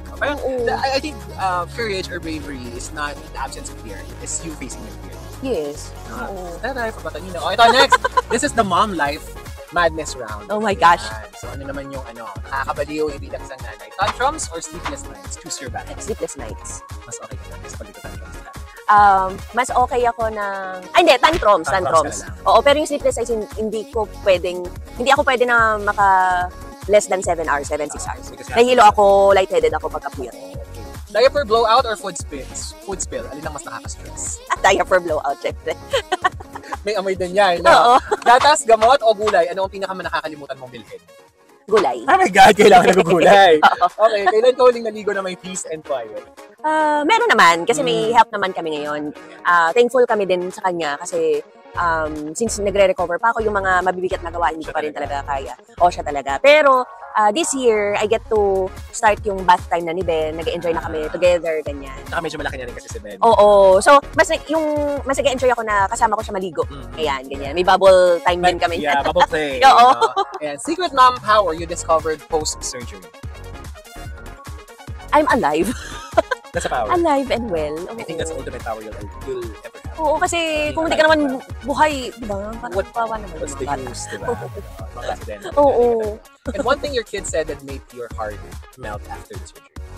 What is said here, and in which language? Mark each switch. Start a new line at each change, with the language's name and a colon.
English: Parang, I think courage or bravery is not the absence of fear. It's you facing your fear. Yes.
Filipino: Tayo, pabatan nyo na. Oh, ito, next.
English: This is the mom life madness round. Oh my gosh.
Filipino: Ayan. So, ano naman yung nakakabaliw ibilang isang nanay?
English: Tantrums or sleepless nights? Choose your battle. Sleepless nights.
Filipino: Mas okay ka na sa pagkakatantrums na. Mas okay ako ng... Hindi, tantrums. Oo, pero yung sleepless nights, hindi ako pwede na less than 7 hours, 6 hours. Nahihilo ako, lightheaded ako pagka-puyat.
English: Diaper blowout or food spill?
Filipino: Alin ang mas nakaka-stress?
English: Diaper blowout, syempre.
Filipino: May amoy din yan. Oo. Gatas, gamot o gulay? Ano ang nakakalimutan mong bilhin? Gulay. Oh my God, kailangan ng gulay. Okay, kailan ka huling naligo na may
English: peace and quiet?
Filipino: Meron naman, kasi may help naman kami ngayon. Thankful kami din sa kanya kasi since nagre-recover pa ako, yung mga mabibigat na gawain, hindi ko pa rin talaga kaya. O siya talaga.
English: Pero this year, I get to start yung bath time na ni Ben.
Filipino: Nag-enjoy na kami together, ganyan. Saka medyo malaki na rin kasi si Ben. Oo. So, mas nag-enjoy ako na kasama ko siya maligo. Ayan, ganyan. May bubble time din kami.
English: Yeah, bubble play.
Filipino: Oo.
English: Ayan, secret mom power you discovered post-surgery. I'm alive. That's a power. Alive and well. I think that's the ultimate power you'll ever have.
Filipino: Oo, kasi kung hindi ka naman buhay, di ba? Parang kawawa naman.
English: What's the use,
Filipino: di ba? Mga accident. Oo.
English: And one thing your kid said that made your heart melt after the surgery?